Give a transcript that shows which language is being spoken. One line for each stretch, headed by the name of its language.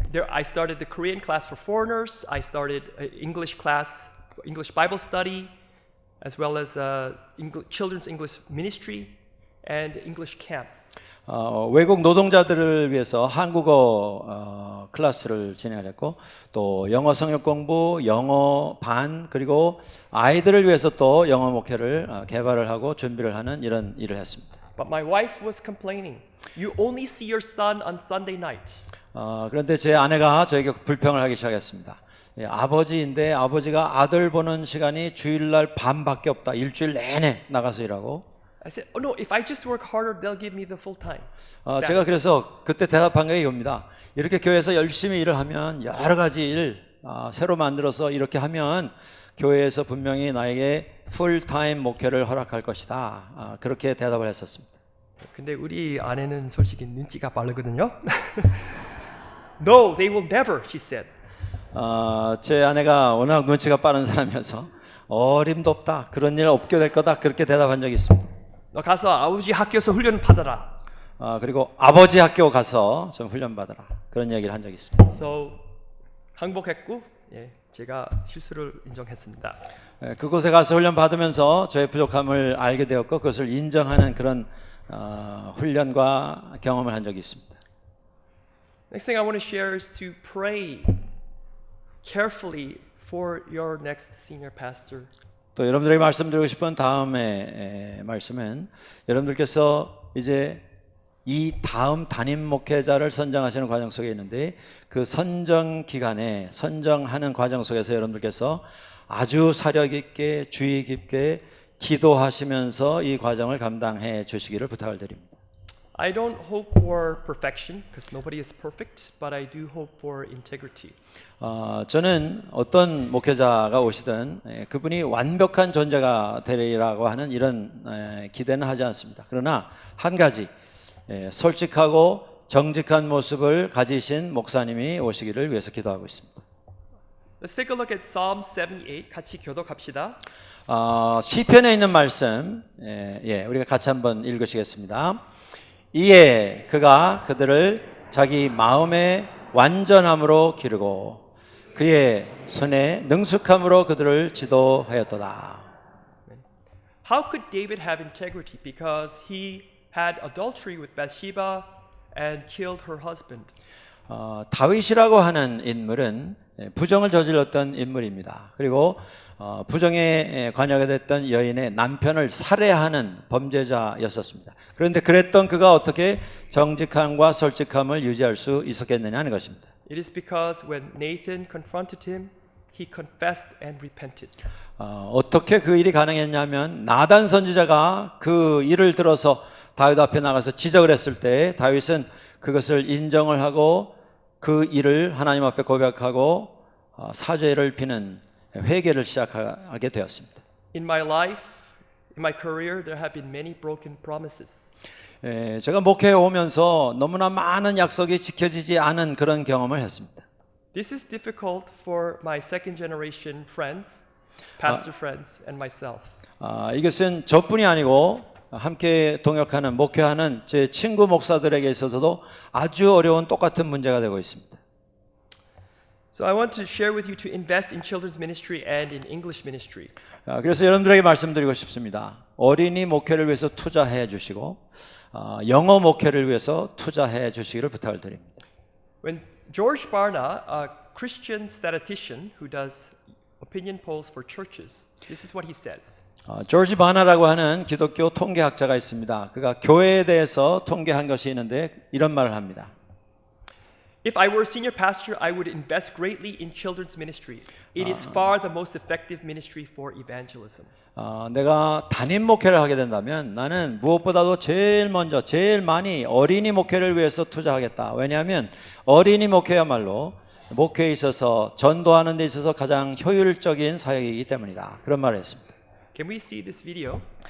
English: I started the Korean class for foreigners. I started English class, English Bible study, as well as children's English ministry and English camp.
Korean: 외국 노동자들을 위해서 한국어 클래스를 진행했고 또 영어 성역 공부, 영어 반 그리고 아이들을 위해서 또 영어 목회를 개발을 하고 준비를 하는 이런 일을 했습니다.
English: But my wife was complaining. You only see your son on Sunday night.
Korean: 그런데 제 아내가 저에게 불평을 하기 시작했습니다. 아버지인데 아버지가 아들 보는 시간이 주일날 밤밖에 없다. 일주일 내내 나가서 일하고.
English: I said, "Oh no, if I just work harder, they'll give me the full time."
Korean: 제가 그래서 그때 대답한 게 이겁니다. 이렇게 교회에서 열심히 일을 하면 여러 가지 일 새로 만들어서 이렇게 하면 교회에서 분명히 나에게 풀타임 목회를 허락할 것이다. 그렇게 대답을 했었습니다. 근데 우리 아내는 솔직히 눈치가 빠르거든요.
English: No, they will never, she said.
Korean: 제 아내가 워낙 눈치가 빠른 사람이어서 어림도 없다. 그런 일 없게 될 거다. 그렇게 대답한 적이 있습니다. 너 가서 아버지 학교에서 훈련 받아라. 그리고 아버지 학교 가서 좀 훈련 받아라. 그런 얘기를 한 적이 있습니다.
English: So
Korean: 항복했고 예, 제가 실수를 인정했습니다. 그곳에 가서 훈련 받으면서 저의 부족함을 알게 되었고 그것을 인정하는 그런 훈련과 경험을 한 적이 있습니다.
English: Next thing I want to share is to pray carefully for your next senior pastor.
Korean: 또 여러분들에게 말씀드리고 싶은 다음의 말씀은 여러분들께서 이제 이 다음 담임 목회자를 선정하시는 과정 속에 있는데 그 선정 기간에 선정하는 과정 속에서 여러분들께서 아주 사력 있게 주의 깊게 기도하시면서 이 과정을 감당해 주시기를 부탁을 드립니다.
English: I don't hope for perfection because nobody is perfect, but I do hope for integrity.
Korean: 저는 어떤 목회자가 오시든 그분이 완벽한 존재가 되리라고 하는 이런 기대는 하지 않습니다. 그러나 한 가지 솔직하고 정직한 모습을 가지신 목사님이 오시기를 위해서 기도하고 있습니다.
English: Let's take a look at Psalm 78.
Korean: 같이 교독합시다. 시편에 있는 말씀 우리가 같이 한번 읽으시겠습니다. 이에 그가 그들을 자기 마음의 완전함으로 기르고 그의 손에 능숙함으로 그들을 지도하였도다.
English: How could David have integrity? Because he had adultery with Bathsheba and killed her husband.
Korean: 다윗이라고 하는 인물은 부정을 저질렀던 인물입니다. 그리고 부정에 관여가 됐던 여인의 남편을 살해하는 범죄자였었습니다. 그런데 그랬던 그가 어떻게 정직함과 솔직함을 유지할 수 있었겠느냐 하는 것입니다.
English: It is because when Nathan confronted him, he confessed and repented.
Korean: 어떻게 그 일이 가능했냐면 나단 선지자가 그 일을 들어서 다윗 앞에 나가서 지적을 했을 때 다윗은 그것을 인정을 하고 그 일을 하나님 앞에 고백하고 사죄를 비는 회개를 시작하게 되었습니다.
English: In my life, in my career, there have been many broken promises.
Korean: 제가 목회에 오면서 너무나 많은 약속이 지켜지지 않은 그런 경험을 했습니다.
English: This is difficult for my second generation friends, pastor friends, and myself.
Korean: 이것은 저뿐이 아니고 함께 동역하는 목회하는 제 친구 목사들에게 있어서도 아주 어려운 똑같은 문제가 되고 있습니다.
English: So I want to share with you to invest in children's ministry and in English ministry.
Korean: 그래서 여러분들에게 말씀드리고 싶습니다. 어린이 목회를 위해서 투자해 주시고 영어 목회를 위해서 투자해 주시기를 부탁을 드립니다.
English: When George Barna, a Christian statistician who does opinion polls for churches, this is what he says. 조지 바나라고 하는 기독교 통계학자가 있습니다. 그가 교회에 대해서 통계한 것이 있는데 이런 말을 합니다. If I were a senior pastor, I would invest greatly in children's ministry. It is far the most effective ministry for evangelism.
Korean: 내가 담임 목회를 하게 된다면 나는 무엇보다도 제일 먼저 제일 많이 어린이 목회를 위해서 투자하겠다. 왜냐하면 어린이 목회야말로 목회에 있어서 전도하는 데 있어서 가장 효율적인 사역이기 때문이다. 그런 말을 했습니다.
English: Can we see this video?